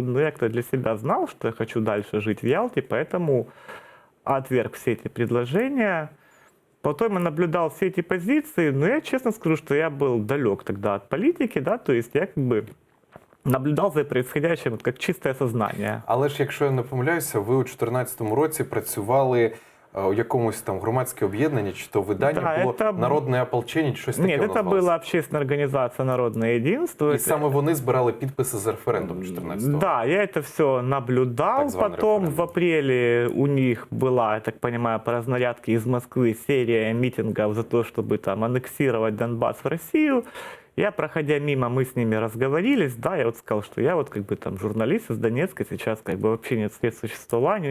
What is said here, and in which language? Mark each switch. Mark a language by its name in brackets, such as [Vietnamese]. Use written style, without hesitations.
[Russian] Но я для себя знал, что я хочу дальше жить в Ялте, поэтому отверг все эти предложения. Потом я наблюдал все эти позиции, но я честно скажу, что я был далек тогда от политики, да, то есть я наблюдав за происходящим [Ukrainian] як чисте сознання. Але ж, якщо я не помиляюся, ви у 2014 році працювали у якомусь там громадське об'єднання, чи то видання було «Народне ополчення», чи щось таке [Russian] Нет, это была общественная организация «Народное единство». [Ukrainian] І саме вони збирали підписи за референдум 14-го. [Russian] Да, я это все наблюдал. Потом в апреле у них была, я так понимаю, по разнарядке из Москвы серия митингов за то, чтобы там аннексировать Донбасс в Россию. Я, проходя мимо, мы с ними разговорились, да, я сказал, что я там журналист из Донецка, сейчас вообще нет средств существования.